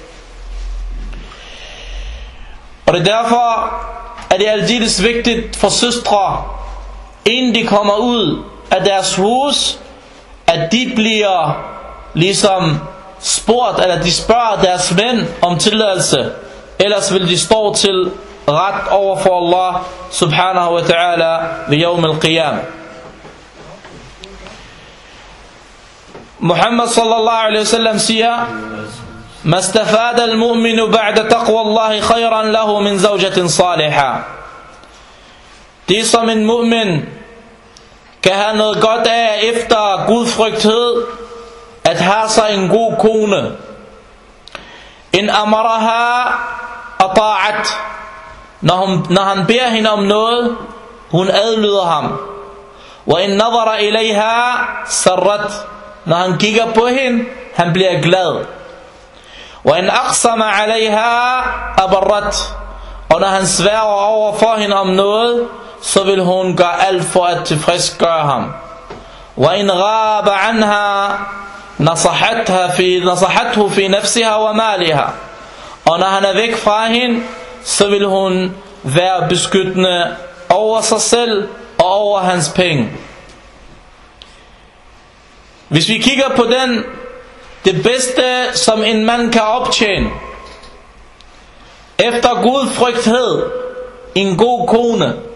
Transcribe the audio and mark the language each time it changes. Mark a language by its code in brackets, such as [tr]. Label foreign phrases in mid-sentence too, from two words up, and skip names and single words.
[da] Og det er derfor, at det er aldeles vigtigt for søstre, inden de kommer ud af deres hus, at de bliver ligesom spurgt, eller de spørger deres mænd om tilladelse. Ellers vil de stå til ret over for Allah [ar] سبحانه وتعالى [da] ved [ar] يوم القيام. Muhammad صلى الله عليه وسلم siger: "ما استفاد المؤمن بعد تقوى الله خيرا له من زوجة صالحة." [da] Det som en mu'min kan have noget godt af efter gudfrygthed, at have sig en god kone. [ar] إن أمرها أطاعت. [da] Når han beder hende om noget, hun adlyder ham. [ar] وإن نظر إليها سرت. [da] Når han kigger på hende, han bliver glad. [ar] وإن أقسم عليها أبرت. [da] Og når han sværger over for hende om noget, så vil hun gøre alt for at tilfredsgøre ham. [ar] وإن غاب عنها نصحته في نفسها ومالها. [da] Og når han er væk fra hende, så vil hun være beskyttende over sig selv og over hans penge. Hvis vi kigger på det bedste som en mand kan optjene efter gudfrygthed, en god kone.